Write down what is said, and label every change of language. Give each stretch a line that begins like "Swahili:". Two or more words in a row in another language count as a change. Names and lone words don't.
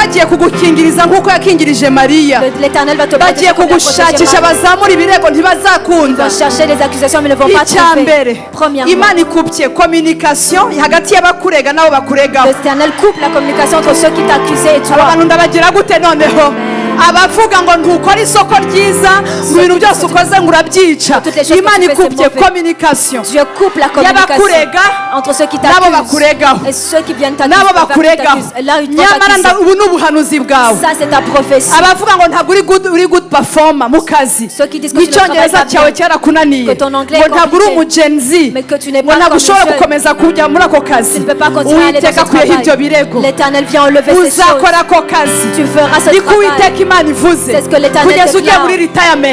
French: L'Éternel va te protéger comme il a protégé Marie. Ils vont chercher les accusations mais ne vont pas trouver. Premièrement, l'Éternel coupe la communication entre ceux qui t'accusaient et toi.
Kinyarwanda: abavuga ngo ntukora isoko ryiza mu bintu byose ukoze ngo urabyica. Imana ikubye communication y'abakurega nabo bakuregaho nabo bakuregaho. Nyamara ubu ni ubuhanuzi bwawe. Abavuga ngo ntabwo uri
English: good performer
Kinyarwanda: mu kazi, icyongereza cyawe cyarakunaniye, ngo ntabwo uri umugenzi, ngo ntabwo ushobora gukomeza kujya muri ako kazi, Uwiteka akuyeho ibyo birego, uzakora ako kazi. Niko Uwiteka Imana ivuze kugeza ugiye muri retirement.